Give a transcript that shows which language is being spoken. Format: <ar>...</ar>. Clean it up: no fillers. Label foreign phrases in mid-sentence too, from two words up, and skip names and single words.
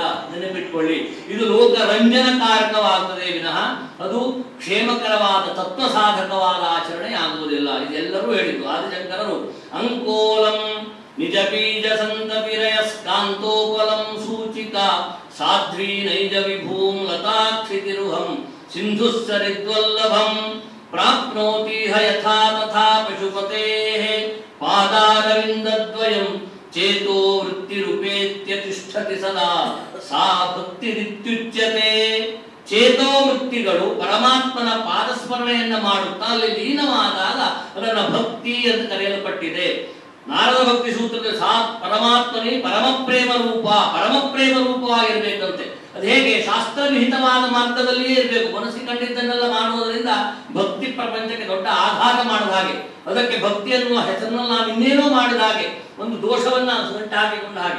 <kn>ನೆನಪಿಟ್ಕೊಳ್ಳಿ, ಇದು ಲೋಕ ರಂಜನಕಾರಕವಾಗುತ್ತದೆ ವಿನಃ ಅದು ಕ್ಷೇಮಕರವಾದ ತತ್ವ ಸಾಧಕವಾದ ಆಚರಣೆ ಆಗುವುದಿಲ್ಲ. ಇದೆಲ್ಲರೂ ಹೇಳಿದ್ದು ಆದಿಶಂಕರರು.</kn> <sa>ಅಂಕೋಲಂ ನಿಜ ಬೀಜ ಸಂತಪಿರಯಸ್ಕಾಂತೋಪಲಂ ಸೂಚಿಕ ಸಾಧ್ವಿ ನೈಜ ವಿಭೂಂ ಲತಾಕ್ಷಿತಿರುಹಂ ಸಿಂಧುಸ್ಸರಿದ್ವಲ್ಲಭಂ ಪ್ರಾಪ್ನೋತಿಹ ಯಥಾ ತಥಾ ಪಶುಪತೇಃ ಪಾದಾರವಿಂದದ್ವಯಂ ಚೇತೋ ವೃತ್ತಿರುಪೇತ್ಯ ತಿಷ್ಠತಿ ಸದಾ ಸಾ ಭಕ್ತಿರಿತ್ಯುಚ್ಯತೆ.</sa> <kn>ಚೇತೋ ವೃತ್ತಿಗಳು ಪರಮಾತ್ಮನ ಪಾದಸ್ಮರಣೆಯನ್ನ ಮಾಡುತ್ತಾ ಅಲ್ಲಿ ಲೀನವಾದಾಗ ಅದನ್ನ ಭಕ್ತಿ ಅಂತ ಕರೆಯಲ್ಪಟ್ಟಿದೆ. ನಾರದ ಭಕ್ತಿ ಸೂತ್ರದಲ್ಲಿ</kn> <sa>ಸಾ ಪರಮಾತ್ಮನೇ ಪರಮಪ್ರೇಮ</sa> <kn>ರೂಪವಾಗಿರ್ಬೇಕಂತೆ. ಅದು ಹೇಗೆ? ಶಾಸ್ತ್ರವಿಹಿತವಾದ ಮಾರ್ಗದಲ್ಲಿಯೇ ಇರಬೇಕು. ಮನಸ್ಸಿಗೆ ಕಂಡಿದ್ದನ್ನೆಲ್ಲ ಮಾಡುವುದರಿಂದ ಭಕ್ತಿ ಪ್ರಪಂಚಕ್ಕೆ ದೊಡ್ಡ ಆಘಾತ ಮಾಡಿದ ಹಾಗೆ, ಅದಕ್ಕೆ ಭಕ್ತಿ ಅನ್ನುವ ಹೆಸರಿನಲ್ಲಿ ನಾವು ಇನ್ನೇನೋ ಮಾಡಿದ ಹಾಗೆ, ಒಂದು ದೋಷವನ್ನ ಹಾಕಿಕೊಂಡ ಹಾಗೆ.</kn>